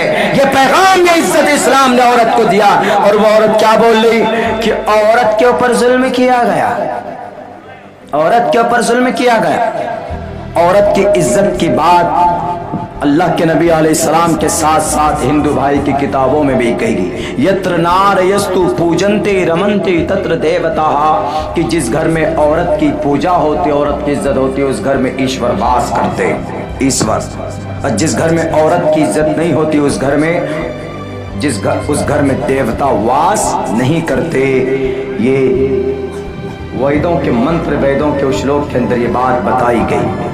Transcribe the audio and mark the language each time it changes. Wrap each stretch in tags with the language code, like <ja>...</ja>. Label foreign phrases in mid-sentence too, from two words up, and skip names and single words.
<ur>یہ پیغام, یہ عزت اسلام نے عورت کو دیا. اور وہ عورت کیا بول رہی کہ عورت کے اوپر ظلم کیا گیا, عورت کے اوپر ظلم کیا گیا. عورت کی عزت کی بات اللہ کے نبی علیہ السلام کے ساتھ ساتھ ہندو بھائی کی کتابوں میں بھی کہی گئی.</ur> <sa>यत्र नार्यस्तु पूज्यन्ते रमन्ते तत्र देवता,</sa> <ur>کہ جس گھر میں عورت کی پوجا ہوتی, عورت کی عزت ہوتی, اس گھر میں ایشور واس کرتے, ایشور. اور جس گھر میں عورت کی عزت نہیں ہوتی اس گھر میں, اس گھر میں دیوتا واس نہیں کرتے. یہ ویدوں کے منتر, ویدوں کے اشلوک کے اندر یہ بات بتائی گئی.</ur>